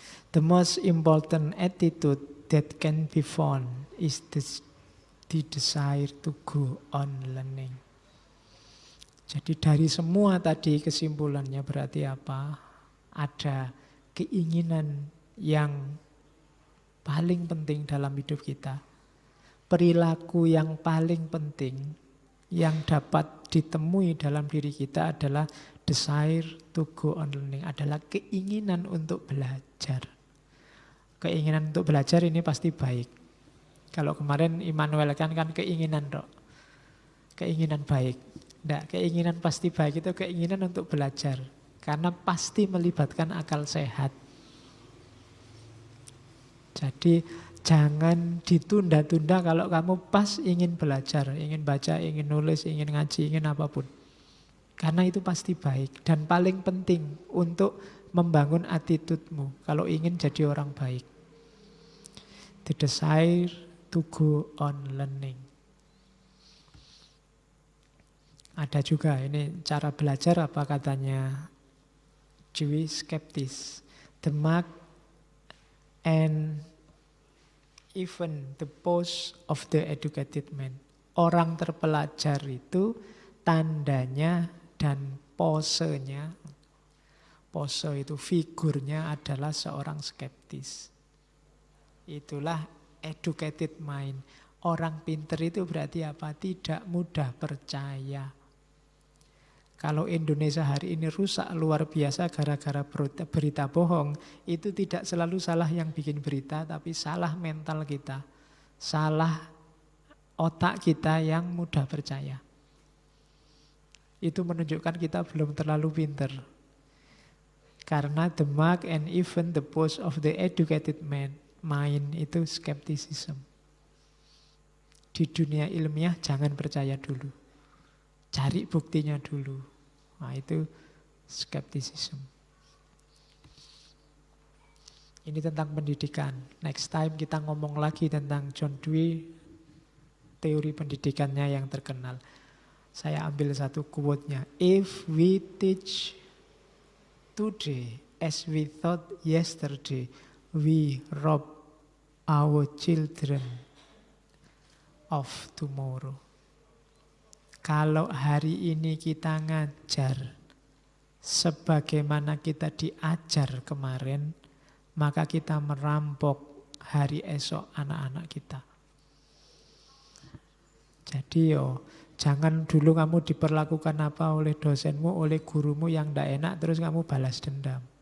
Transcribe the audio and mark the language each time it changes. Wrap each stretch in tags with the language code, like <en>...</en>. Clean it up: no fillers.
<en>The most important attitude that can be found is the desire to go on learning.</en> <id>Jadi dari semua tadi kesimpulannya berarti apa? Ada keinginan yang paling penting dalam hidup kita. Perilaku yang paling penting yang dapat ditemui dalam diri kita adalah</id> <en>desire to go on learning.</en> <id>Adalah keinginan untuk belajar. Keinginan untuk belajar ini pasti baik. Kalau kemarin Immanuel kan keinginan dok. Keinginan baik. Tidak, keinginan pasti baik itu keinginan untuk belajar. Karena pasti melibatkan akal sehat. Jadi jangan ditunda-tunda kalau kamu pas ingin belajar, ingin baca, ingin nulis, ingin ngaji, ingin apapun. Karena itu pasti baik dan paling penting untuk membangun attitude-mu kalau ingin jadi orang baik.</id> <en>The desire to go on learning.</en> <id>Ada juga ini cara belajar apa katanya Jewish skeptis.</id> <en>The mark and even the pose of the educated man.</en> <id>Orang terpelajar itu tandanya dan posenya, pose itu figurnya adalah seorang skeptis. Itulah</id> <en>educated mind.</en> <id>Orang pinter itu berarti apa? Tidak mudah percaya. Kalau Indonesia hari ini rusak luar biasa gara-gara berita bohong, itu tidak selalu salah yang bikin berita, tapi salah mental kita. Salah otak kita yang mudah percaya. Itu menunjukkan kita belum terlalu pinter. Karena</id> <en>the mark and even the pose of the educated man, mind</en> <id>itu</id> <en>skepticism.</en> <id>Di dunia ilmiah jangan percaya dulu. Cari buktinya dulu. Nah itu skepticism. Ini tentang pendidikan.</id> <en>Next time</en> <id>kita ngomong lagi tentang John Dewey, teori pendidikannya yang terkenal. Saya ambil satu quote-nya.</id> <en>If we teach today as we thought yesterday, we rob our children of tomorrow.</en> <id>Kalau hari ini kita ngajar sebagaimana kita diajar kemarin, maka kita merampok hari esok anak-anak kita. Jadi jangan dulu kamu diperlakukan apa oleh dosenmu, oleh gurumu yang tidak enak, terus kamu balas dendam.</id>